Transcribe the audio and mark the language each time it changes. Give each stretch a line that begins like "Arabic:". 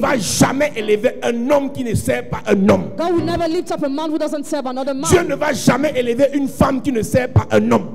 French: va jamais élever un homme qui ne sert pas un homme.
English: God will never lift up a man who doesn't serve another
French: Dieu
English: man.
French: ne va jamais élever une femme qui ne sert pas un homme.